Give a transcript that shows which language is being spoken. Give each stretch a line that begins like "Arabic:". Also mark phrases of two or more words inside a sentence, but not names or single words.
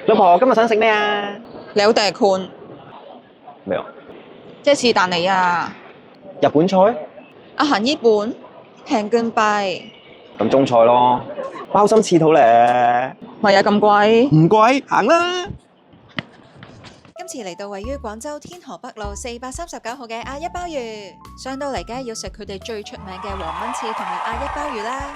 Cantonese: 老婆，今日想食咩啊？
Thai: แล้วแต่คุณ
Cantonese: 咩啊？即係是但你啊，日本菜？
Thai: อาหารญี่ปุ่นแพงเกินไป
Cantonese: 咁中菜咯，包心刺肚咧，咪有咁貴？唔貴，行啦！今次嚟到位於廣州天河北路439號嘅阿一鮑魚，上到嚟梗係要食佢哋最出名嘅黃燜翅同埋阿一鮑魚啦。